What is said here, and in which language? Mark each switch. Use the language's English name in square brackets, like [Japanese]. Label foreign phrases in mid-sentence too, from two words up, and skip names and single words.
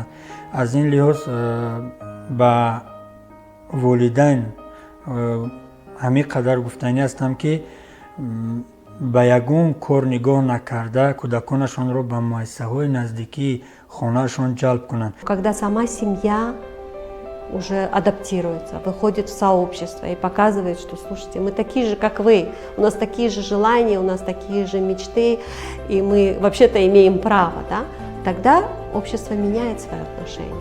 [Tajik] аз ин лиҳоз ба волидайн ҳамин қадар гуфтанӣ ҳастам ки ба ягон кор нигоҳ накарда кӯдаконашонро ба муассисаҳои наздикии хонаашон ҷалб кунанд. [Russian] Когда сама семья уже адаптируется, выходит в сообщество и показывает, что, слушайте, мы такие же, как вы, у нас такие же желания, у нас такие же мечты, и мы вообще-то имеем право, да? Тогда общество меняет свои отношения.